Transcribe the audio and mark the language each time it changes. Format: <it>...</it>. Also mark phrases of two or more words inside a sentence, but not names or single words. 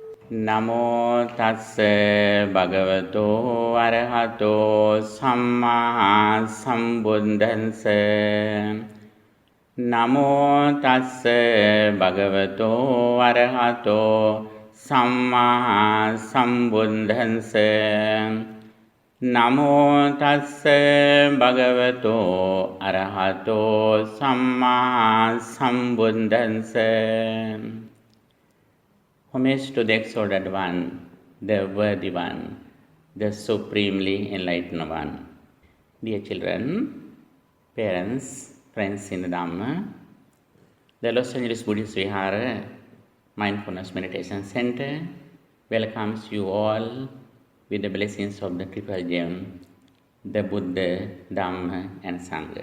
<pi>නමෝ තස්ස භගවතෝ අරහතෝ සම්මා සම්බුද්දන්ස නමෝ තස්ස භගවතෝ අරහතෝ සම්මා සම්බුද්දන්ස නමෝ තස්ස භගවතෝ අරහතෝ සම්මා සම්බුද්දන්ස.</pi> <en>Homage to the exalted one, the worthy one, the supremely enlightened one. Dear children, parents, friends in the Dhamma, the Los Angeles Buddhist Vihara Mindfulness Meditation Center welcomes you all with the blessings of the Triple Gem, the Buddha, Dhamma and Sangha.</en>